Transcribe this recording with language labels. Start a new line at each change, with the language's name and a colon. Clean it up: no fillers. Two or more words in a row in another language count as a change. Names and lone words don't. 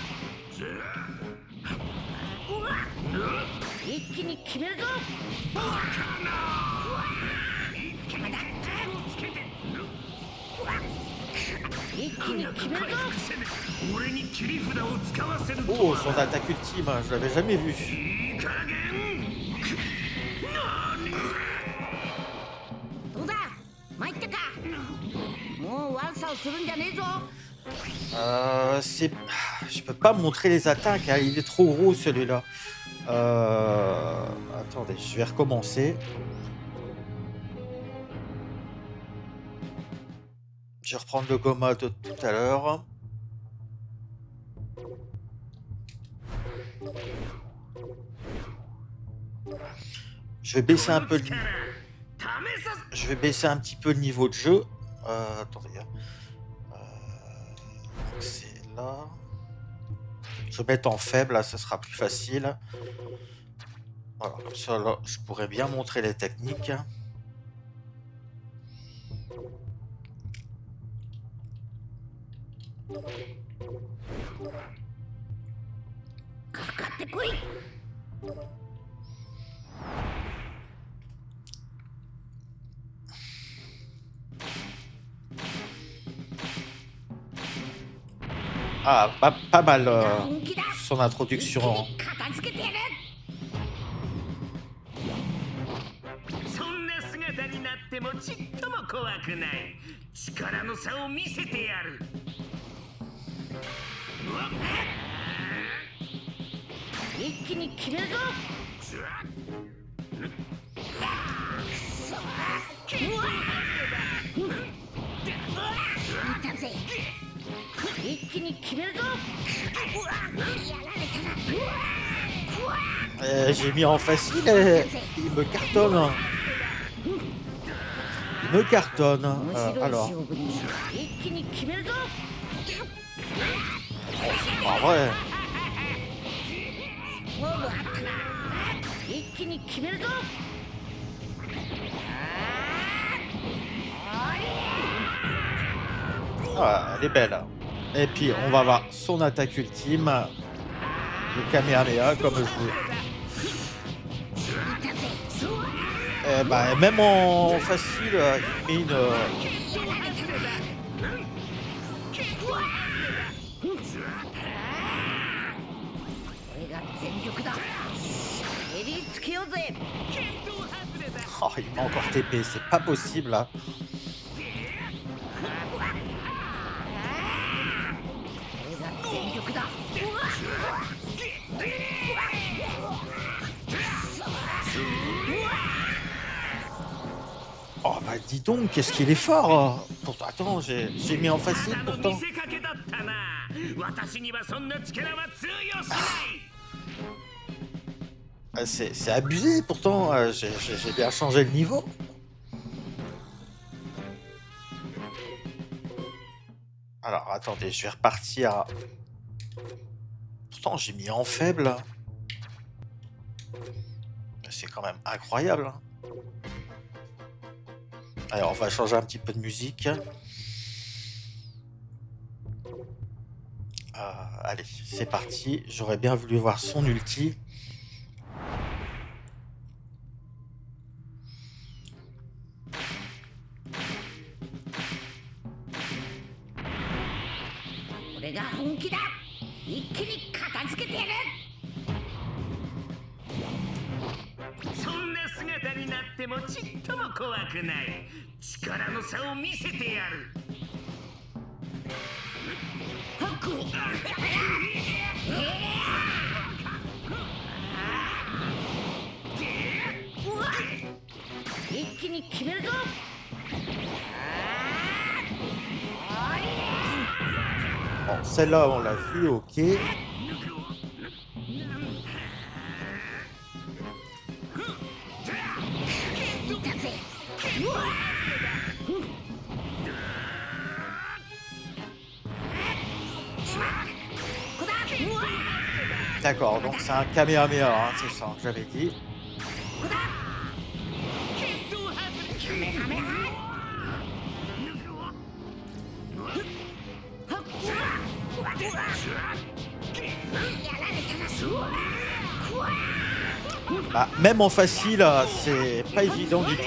Japanese: うわ。一気に決めるぞ。邪魔だ。一気に決めるぞ。俺に切り札を使わせると Oh, は
French: son attaque ultime, hein, je l'avais jamais vu.
Japanese: いい加減。どうだ。参ったか。もう悪さをするんじゃねえぞ。
French: C'est... Je peux pas montrer les attaques, hein, il est trop gros celui-là. Attendez, je vais recommencer. Je vais reprendre le Goma de tout à l'heure. Je vais baisser un peu le...
Japanese: 試させ
French: Je vais baisser un petit peu le niveau de jeu. Attendez. Hein. Donc c'est là. Je vais mettre en faible, là, ça sera plus facile. Voilà, comme ça, là, je pourrais bien montrer les techniques.
Japanese: かかってこい。
French: Ah, pas mal
Japanese: 本気だ。
French: son introduction.
Japanese: 一気に片付けてやる。そんな姿になってもちっとも怖くない。力の差を見せてやる。うわっ一気に決めるぞ。うわ。見たぜ。一気に決めるぞ。うわ。やられたな。うわ。
French: J'ai mis en facile et il me cartonne. me cartonne.
Japanese: 面白い
French: Alors,
Japanese: 勝負に一気に決めるぞ
French: en vrai,
Japanese: 勝負あったな一気に決めるぞ
French: elle est belle. Et puis, on va voir son attaque ultime. Le Kamehameha, comme je vous...
Japanese: いたぜ
French: Eh ben, même en facile, il met une...
Japanese: やられたなこれが全力だ襟つけようぜ
French: Oh, il m'a encore TP, c'est pas possible là.
Japanese: これが全力だ
French: Oh bah dis donc, qu'est-ce qu'il est fort. Pourtant, attends, j'ai mis en facile
Japanese: ただの
French: pourtant.
Japanese: 見せかけだったな私にはそんな力は通用しない
French: C'est abusé pourtant, j'ai bien changé le niveau. Alors attendez, je vais repartir. Pourtant j'ai mis en faible. C'est quand même incroyable. Hein. Alors on va changer un petit peu de musique. Allez, c'est parti. J'aurais bien voulu voir son ulti.
Japanese: これが本気だ一気に片付けてやるそんな姿になってもちっとも怖くない力の差を見せてやる一気に決めるぞ
French: Bon, celle-là on l'a vu, ok.
Japanese: いたぜ
French: D'accord, donc c'est un Kamehameha, hein, c'est ça que j'avais dit.
Japanese: カメハメハやられたな
French: Bah, même en facile, c'est pas évident du tout.